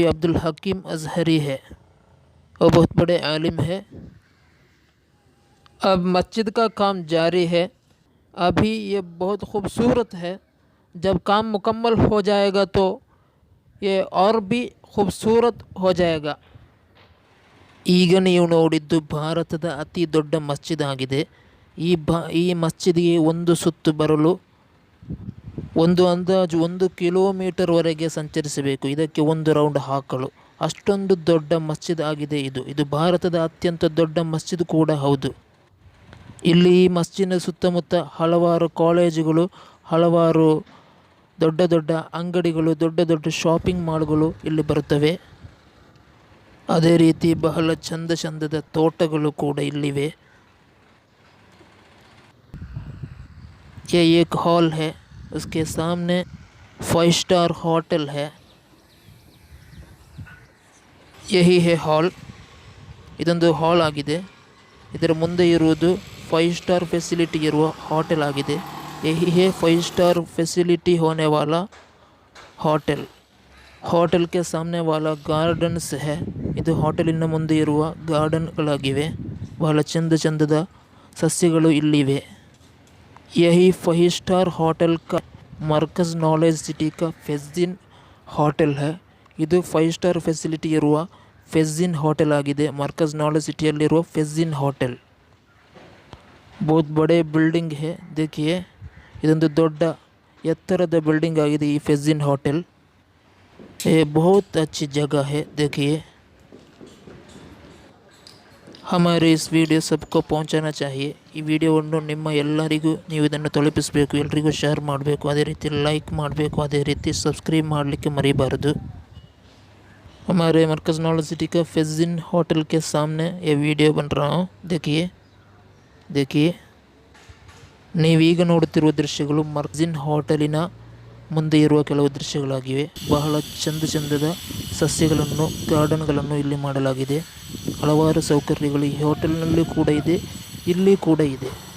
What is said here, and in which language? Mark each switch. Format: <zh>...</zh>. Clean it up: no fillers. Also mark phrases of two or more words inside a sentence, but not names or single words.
<hi>अब्दुल हकीम अजहरी है। वो बहुत बड़े आलिम है। अब मस्जिद का काम जारी है। अभी ये बहुत खूबसूरत है। जब काम मुकम्मल हो जाएगा तो ये और भी खूबसूरत हो जाएगा।</hi> <kn>ಈಗ ನೀವು ನೋಡಿದ್ದು ಭಾರತದ ಅತಿ ದೊಡ್ಡ ಮಸ್ಜಿದ್ ಆಗಿದೆ. ಈ ಮಸ್ಜಿದ್ಗೆ ಒಂದು ಸುತ್ತು ಬರಲು ಒಂದು ಅಂದಾಜು 1 ಕಿಲೋಮೀಟರ್ವರೆಗೆ ಸಂಚರಿಸಬೇಕು. ಇದಕ್ಕೆ ಒಂದು ರೌಂಡ್ ಹಾಕಲು ಅಷ್ಟೊಂದು ದೊಡ್ಡ ಮಸ್ಜಿದ್ ಆಗಿದೆ ಇದು. ಇದು ಭಾರತದ ಅತ್ಯಂತ ದೊಡ್ಡ ಮಸ್ಜಿದ್ ಕೂಡ ಹೌದು. ಇಲ್ಲಿ ಈ ಮಸ್ಜಿದ್ನ ಸುತ್ತಮುತ್ತ ಹಲವಾರು ಕಾಲೇಜುಗಳು, ಹಲವಾರು ದೊಡ್ಡ ದೊಡ್ಡ ಅಂಗಡಿಗಳು, ದೊಡ್ಡ ದೊಡ್ಡ</kn> <en>shopping malls</en> <kn>ಇಲ್ಲಿ ಬರುತ್ತವೆ. ಅದೇ ರೀತಿ ಬಹಳ ಚಂದ ಚಂದದ ತೋಟಗಳು ಕೂಡ ಇಲ್ಲಿವೆ.</kn> <hi>ये एक हॉल है, उसके सामने 5</hi> <en>star hotel</en> <hi>है. यही है ಹಾಲ್.</hi> <kn>ಇದೊಂದು ಹಾಲ್ ಆಗಿದೆ. ಇದರ ಮುಂದೆ ಇರುವುದು 5</kn> <en>star facility</en> <kn>ಇರುವ ಹೋಟೆಲ್ ಆಗಿದೆ.</kn> <hi>यही है 5</hi> <en>star facility</en> <hi>होने वाला होटल. होटल के सामने वाला गार्डन्स है.</hi> <kn>ಇದು ಹೋಟೆಲಿನ ಮುಂದೆ ಇರುವ ಗಾರ್ಡನ್ಗಳಾಗಿವೆ. ಬಹಳ ಚಂದ ಚಂದದ ಸಸ್ಯಗಳು ಇಲ್ಲಿವೆ.</kn> <hi>यही 5</hi> <en>star hotel</en> <hi>का मरकज़ नॉलेज सिटी का फेज़िन होटल है.</hi> <kn>ಇದು 5</kn> <en>star facility</en> <kn>ಇರುವ ಫೆಝಿನ್ ಹೋಟೆಲ್ ಆಗಿದೆ. ಮರ್ಕಜ್ ನಾಲೆಜ್ ಸಿಟಿಯಲ್ಲಿರುವ ಫೆಝಿನ್ ಹೋಟೆಲ್.</kn> <hi>बहुत बड़े बिल्डिंग है.</hi> <kn>देखिए ಇದೊಂದು ದೊಡ್ಡ ಎತ್ತರದ ಬಿಲ್ಡಿಂಗ್ ಆಗಿದೆ ಈ ಫೆಝಿನ್ ಹೋಟೆಲ್.</kn> <hi>ये बहुत अच्छी जगह है. देखिए हमारे इस ವಿಡಿಯೋ सबको पहुंचाना चाहिए.</hi> <kn>ಈ ವಿಡಿಯೋವನ್ನು ನಿಮ್ಮ ಎಲ್ಲರಿಗೂ ನೀವು ಇದನ್ನು ತಲುಪಿಸಬೇಕು, ಎಲ್ಲರಿಗೂ ಶೇರ್ ಮಾಡಬೇಕು, ಅದೇ ರೀತಿ ಲೈಕ್ ಮಾಡಬೇಕು, ಅದೇ ರೀತಿ ಸಬ್ಸ್ಕ್ರೈಬ್ ಮಾಡಲಿಕ್ಕೆ ಮರಿಬಾರದು.</kn> <hi>हमारे मरकज़ नॉलेज सिटी का फेज़िन होटल के सामने ये वीडियो बन रहा हूँ.</hi> <kn>देखिए ನೀವೀಗ ನೋಡುತ್ತಿರುವ ದೃಶ್ಯಗಳು ಮರ್ಜಿನ್ ಹೋಟೆಲಿನ ಮುಂದೆ ಇರುವ ಕೆಲವು ದೃಶ್ಯಗಳಾಗಿವೆ. ಬಹಳ ಚಂದದ ಸಸ್ಯಗಳನ್ನು, ಗಾರ್ಡನ್ಗಳನ್ನು ಇಲ್ಲಿ ಮಾಡಲಾಗಿದೆ. ಹಲವಾರು ಸೌಕರ್ಯಗಳು ಈ ಹೋಟೆಲ್ನಲ್ಲಿ ಕೂಡ ಇದೆ, ಇಲ್ಲಿ ಕೂಡ ಇದೆ.</kn>